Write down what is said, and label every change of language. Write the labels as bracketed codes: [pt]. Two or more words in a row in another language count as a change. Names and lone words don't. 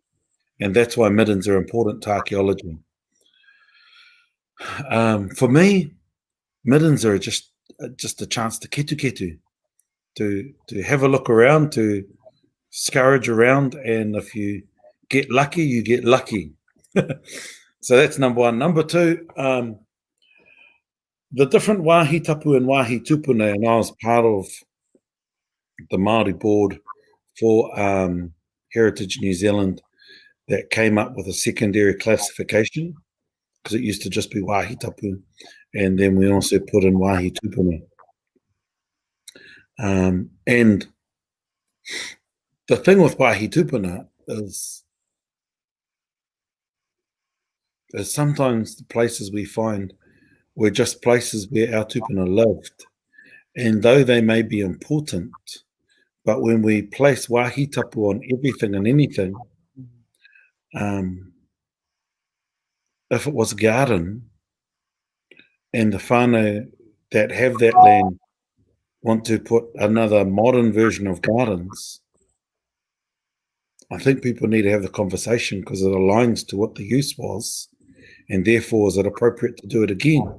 [en] And that's why middens are important to archaeology. For me, middens are just a chance to ketu, to have a look around, to scourge around, and if you get lucky, you get lucky. So that's number one. Number two, the different [mi] wāhi tapu [en] and [mi] wāhi tupuna, [en] and I was part of the Māori board for Heritage New Zealand that came up with a secondary classification, because it used to just be [mi] wāhi tapu, [en] and then we also put in [mi] wāhi tupuna. [en] And the thing with [mi] wāhi tupuna [en] is sometimes the places we find were just places where our tupuna lived, And though they may be important, but when we place [mi] wāhi tapu [en] on everything and anything, if it was a garden and the whānau that have that land want to put another modern version of gardens, I think people need to have the conversation because it aligns to what the use was, and therefore is it appropriate to do it again?